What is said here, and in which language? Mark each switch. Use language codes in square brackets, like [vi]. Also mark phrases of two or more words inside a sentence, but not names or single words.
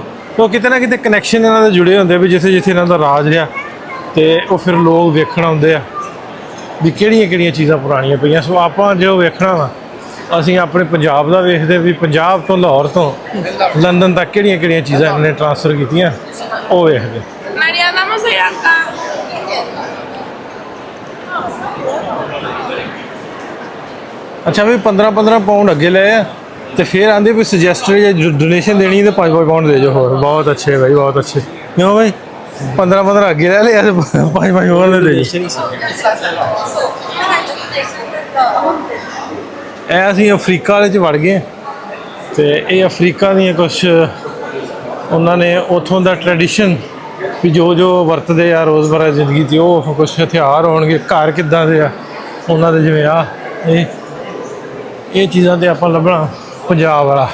[pa] ਉਹ ਕਿਤੇ ਨਾ ਕਿਤੇ ਕਨੈਕਸ਼ਨ ਇਹਨਾਂ ਦੇ ਜੁੜੇ ਹੁੰਦੇ ਵੀ ਜਿੱਥੇ ਜਿੱਥੇ ਇਹਨਾਂ ਦਾ ਰਾਜ ਰਿਹਾ, ਤੇ ਉਹ ਫਿਰ ਲੋਕ ਵੇਖਣ ਆਉਂਦੇ ਆ ਵੀ ਕਿਹੜੀਆਂ ਕਿਹੜੀਆਂ ਚੀਜ਼ਾਂ ਪੁਰਾਣੀਆਂ ਪਈਆਂ। ਸੋ ਆਪਾਂ ਜੋ ਵੇਖਣਾ ਵਾ, ਅਸੀਂ ਆਪਣੇ ਪੰਜਾਬ ਦਾ ਵੇਖਦੇ ਵੀ ਪੰਜਾਬ ਤੋਂ ਲਾਹੌਰ ਤੋਂ ਲੰਡਨ ਤੱਕ ਕਿਹੜੀਆਂ ਕਿਹੜੀਆਂ ਚੀਜ਼ਾਂ ਇਹਨਾਂ ਨੇ ਟ੍ਰਾਂਸਫਰ ਕੀਤੀਆਂ, ਉਹ ਵੇਖਦੇ। [es] María, vamos allá acá. [pa] ਅੱਛਾ ਵੀ 15 ਪਾਉਂਡ ਅੱਗੇ ਲਏ ਆ ਤੇ ਫਿਰ ਆਂਦੇ ਵੀ ਸੁਜੈਸਟਡ ਜਾਂ ਡੋਨੇਸ਼ਨ ਦੇਣੀ ਤੇ 5 ਪਾਉਂਡ ਦੇ ਜੋ ਹੋਰ। ਬਹੁਤ ਅੱਛੇ ਭਾਈ, ਬਹੁਤ ਅੱਛੇ। ਕਿਉਂ ਭਾਈ 15 ਅੱਗੇ ਲੈ ਲਿਆ ਤੇ 5 ਹੋਰ ਦੇ ਜੋ। ਇਹ ਅਸੀਂ ਅਫਰੀਕਾ ਵਾਲੇ 'ਚ ਵੜ ਗਏ ਤੇ ਇਹ ਅਫਰੀਕਾ ਦੀਆਂ ਕੁਛ ਉਹਨਾਂ ਨੇ ਉੱਥੋਂ ਦਾ ਟ੍ਰੈਡੀਸ਼ਨ ਵੀ ਜੋ ਵਰਤਦੇ ਆ ਰੋਜ਼ਮਰਾ ਜ਼ਿੰਦਗੀ 'ਚ, ਉਹ ਕੁਛ ਹਥਿਆਰ ਹੋਣਗੇ, ਘਰ ਕਿੱਦਾਂ ਦੇ ਆ ਉਹਨਾਂ ਦੇ, ਜਿਵੇਂ ਇਹ ਚੀਜ਼ਾਂ ਤੇ ਆਪਾਂ ਲੱਭਣਾ ਪੰਜਾਬ ਵਾਲਾ।